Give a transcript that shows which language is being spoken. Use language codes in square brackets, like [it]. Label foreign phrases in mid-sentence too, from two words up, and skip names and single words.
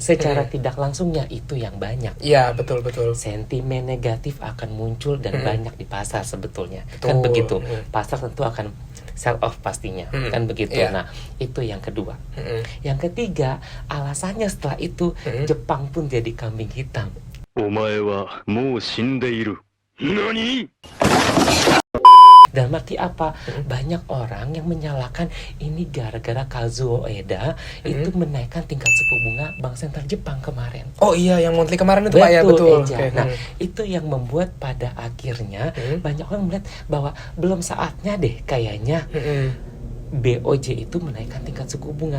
[id] Secara tidak langsungnya itu yang banyak. Iya, betul. Sentimen negatif akan muncul dan banyak di pasar sebetulnya. Betul. Kan begitu. Pasar tentu akan [en] sell off [id] pastinya. Kan begitu. Iya. Nah, itu yang kedua. Yang ketiga, alasannya setelah itu Jepang pun jadi kambing hitam. [ja] お前はもう死んでいる。何？ [id] Dalam arti apa? Banyak orang yang menyalahkan ini gara-gara Kazuo Ueda itu menaikkan tingkat suku bunga Bank Sentral Jepang kemarin. Oh iya, yang monthly kemarin itu Pak ya, betul. Eja. Oke. Nah, itu yang membuat pada akhirnya banyak orang melihat bahwa belum saatnya deh kayaknya BOJ itu menaikkan tingkat suku bunga.